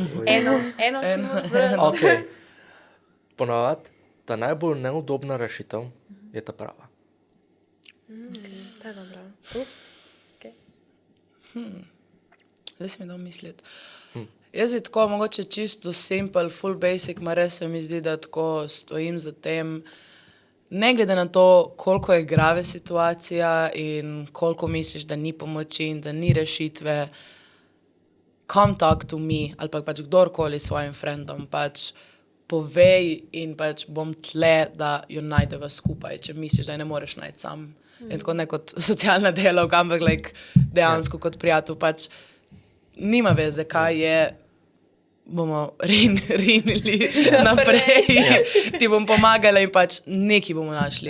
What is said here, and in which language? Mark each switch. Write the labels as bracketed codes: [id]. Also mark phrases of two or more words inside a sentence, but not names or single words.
[sl] Eno si mu zvrnil. Okay. Ponovadi, ta najbolj neudobna rešitev je ta prava. To je dobro. Okay. Zdaj si mi dal misliti. Jaz bi tako, mogoče čisto [en] simple, full basic, [sl] ma res se mi zdi, da tako stojim za tem, ne glede na to, koliko je grave situacija in koliko misliš, da ni pomoči in da ni rešitve, [en] come talk to me, [sl] ali pač kdorkoli svojim friendom, pač povej in pač bom tle, da jo najdeva skupaj, če misliš, da je ne moreš najti sam. In tako ne kot socialna delavka, ampak dejansko kot prijatelj, pač nima veze, kaj je, bomo rinili naprej, ti bom pomagala in pač nekaj bomo našli.